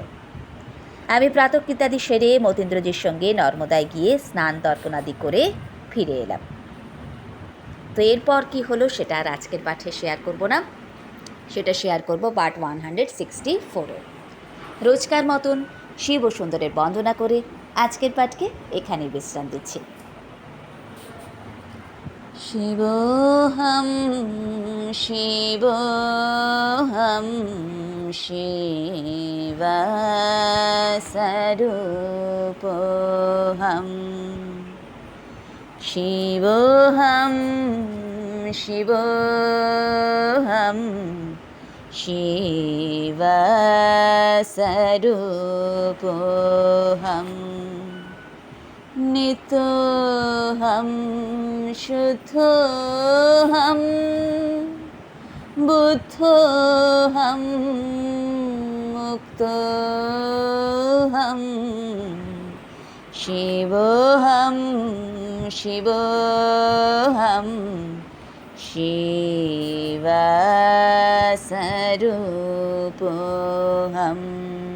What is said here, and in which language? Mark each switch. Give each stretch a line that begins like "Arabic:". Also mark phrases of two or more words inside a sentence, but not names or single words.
Bangla: আমি প্রাতঃকৃত্যাদি সেরে মতীন্দ্রজির সঙ্গে নর্মদায় গিয়ে স্নান তর্পণাদি করে ফিরে এলাম। তো এরপর কি হলো সেটা আর আজকের পাঠে শেয়ার করব না, সেটা শেয়ার করব পার্ট 164-এ। রোজকার মতন শিব ও সুন্দরের বন্দনা করে আজকের পাঠকে এখানেই বিশ্রাম দিচ্ছি।
Sanskrit: শিবোহম শিবোহম শিবস্বরূপোহম শিবোহম শিবোহম শিবস্বরূপোহম নিত্যহম শুদ্ধোহম বুদ্ধোহম মুক্তোহম শিবোহম শিবোহম শিবস্বরূপোহম।